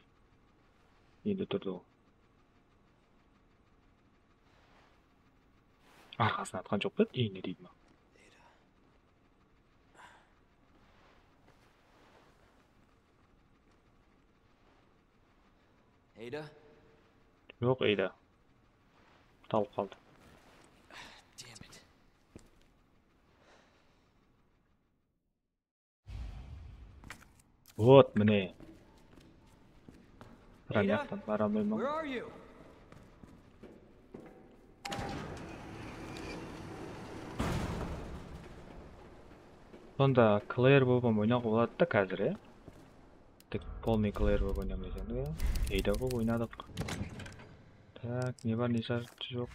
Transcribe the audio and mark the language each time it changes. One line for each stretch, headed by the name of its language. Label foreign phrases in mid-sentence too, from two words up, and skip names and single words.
Kazakh: Енді тұрды ғой. Арқасын атқан жоқ па? Ине дейді ма? Ada? Жоқ, Эйда. Талып қалды.
English: Damn it.
Kazakh: Вот, міне. Бір Ada? аяқтан бара алмаймын.
English: Where are you?
Kazakh: Сонда Клэр болып ойнауға болады да қазір, е? Тек полный Клэр болып ойнамайсың да. Эйда болып ойнадық. Так, не бар, не жоқ.